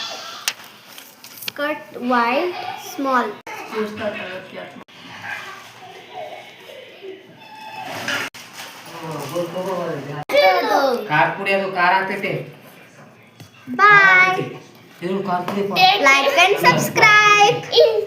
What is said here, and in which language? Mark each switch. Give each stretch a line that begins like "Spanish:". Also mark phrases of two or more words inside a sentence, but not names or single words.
English: Cut wide, small.
Kannada: ಖಾರ ಪುಡಿ ಅದು ಖಾರ ಆಗ್ತೈತೆ
English: Bye.
Kannada: ಇದು ಖಾರ ಪುಡಿ
English: Like and subscribe.